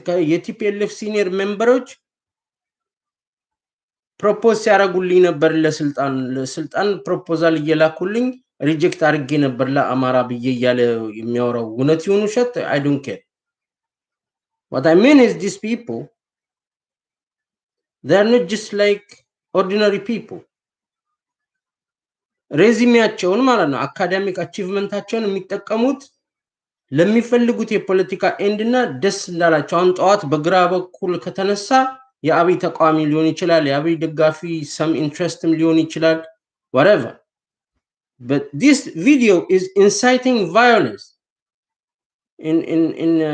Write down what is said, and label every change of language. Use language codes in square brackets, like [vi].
[am] የቲፒኤልኤፍ ሲኒየር ሜምበሮች ፕሮፖዝ ያደርጉልኝ ነበር ለስልጣን ፕሮፖዛል እየላኩልኝ ሪጀክት አድርጌ ነበር ለአማራ ብዬ እያለ የሚያወራው እውነት ይሁን ውሸት [en] I don't care. What I mean is these people, they are not just like ordinary people. [am] ሬዚሜያቸውን ማለት ነው አካዳሚክ አቺቭመንታቸውን የሚጠቀሙት ለሚፈልጉት የፖለቲካ ኤንድ እና ደስ እንዳላቸው አሁን ጠዋት በግራ በኩል ከተነሳ የአብይ ተቃዋሚ ሊሆን ይችላል፣ የአብይ ደጋፊ [en] some interest [am] ም ሊሆን ይችላል [en] whatever, but this video is inciting violence in